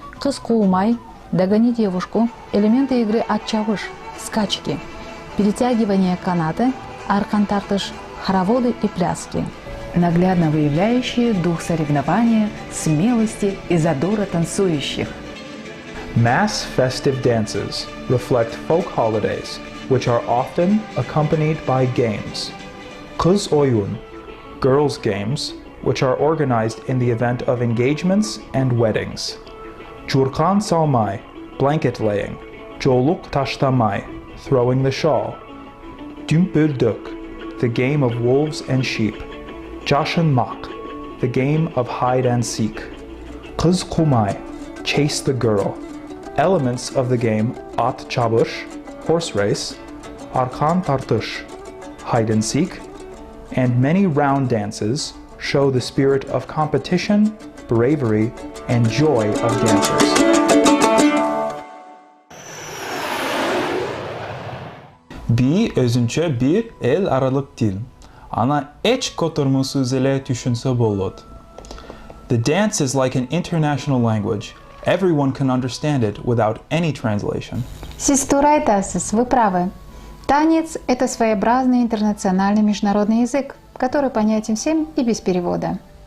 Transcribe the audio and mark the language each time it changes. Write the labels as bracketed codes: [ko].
[ru] Кыз куумай, догони девушку, элементы игры отчавыш, скачки, перетягивание каната, аркан тартыш, хороводы и пляски. Наглядно выявляющие дух соревнования, смелости и задора танцующих. [en] Mass festive dances reflect folk holidays, which are often accompanied by games. Kız oyun, girls' games, which are organized in the event of engagements and weddings. Jurkan salmay, blanket laying. Joluk tashtamay, throwing the shawl. Dümbüldük, the game of wolves and sheep. Jashinmak, the game of hide and seek. Kız kumay, chase the girl. Elements of the game at çabuş, horse race, arkan tartış, hide and seek, and many round dances show the spirit of competition, bravery, and joy of dancers. [ky] Би өзүнчө бир эл аралык тил. Ана эч котормусуз эле түшүнсө болот. [en] The dance is like an international language. Everyone can understand it without any translation. [ky] Сиз туура айтасыз, [ru] вы правы. Танец – это своеобразный интернациональный международный язык, который понятен всем и без перевода.